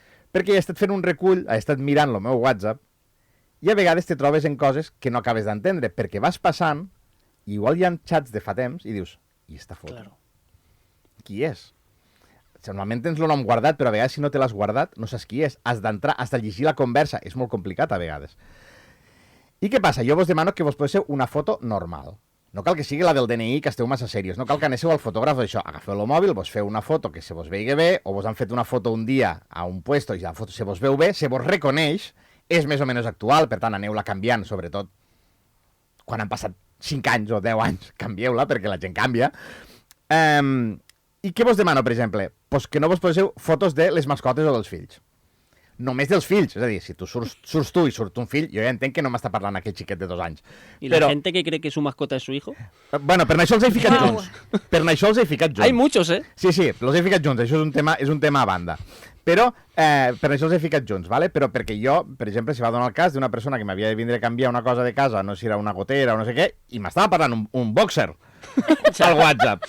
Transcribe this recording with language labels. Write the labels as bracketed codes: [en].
[ca] Perquè he estat fent un recull, he estat mirant el meu WhatsApp i a vegades te trobes en coses que no acabes d'entendre, perquè vas passant i igual hi ha xats de fa temps i dius, i esta foto? Claro. Qui és? Normalment tens el nom guardat, però a vegades si no te l'has guardat no saps qui és. Has d'entrar, has de llegir la conversa. És molt complicat a vegades. I què passa? Jo vos demano que vos poseu una foto normal. No cal que sigui la del DNI, que esteu massa serios. No cal que aneu al fotògraf d'això. Agafeu el mòbil, vos feu una foto que se vos veigui bé, o vos han fet una foto un dia a un puesto i la foto se vos veu bé, se vos reconeix, és més o menys actual, per tant, aneu-la canviant, sobretot quan han passat 5 anys o 10 anys, canvieu-la, perquè la gent canvia. I què vos demano, per exemple? Pues que no vos poseu fotos de les mascotes o dels fills. Només dels fills, és a dir, si tu surts tu i surt un fill, jo ja entenc que no m'està parlant aquell xiquet de 2 anys. [es] ¿Y la gente que cree que su mascota es su hijo? [ca] Bueno, per això els he ficat junts. Per això els he ficat junts. [es] Hay muchos, ¿eh? [ca] Sí, els he ficat junts, això és un tema a banda. Però per això els he ficat junts, ¿vale? Però perquè jo, per exemple, si va donar el cas d'una persona que m'havia de vindre a canviar una cosa de casa, no sé si era una gotera o no sé què, i m'estava parlant un boxer al WhatsApp.